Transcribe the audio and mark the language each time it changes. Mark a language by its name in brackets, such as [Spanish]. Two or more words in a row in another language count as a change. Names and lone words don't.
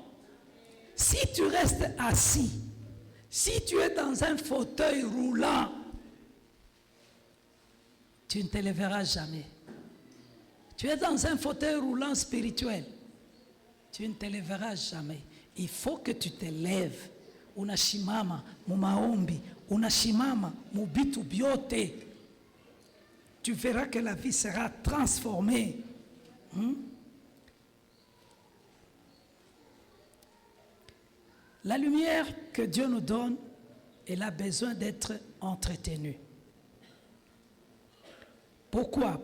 [French] Si tu restes assis, si tu es dans un fauteuil roulant, tu ne te lèveras jamais. Tu es dans un fauteuil roulant spirituel, tu ne te lèveras jamais. Il faut que tu te lèves. [Swahili] Unashimama mu maombi, unashimama mu bitu byote. [French] Tu verras que la vie sera transformée. La lumière que Dieu nous donne, elle a besoin d'être entretenue. Pourquoi?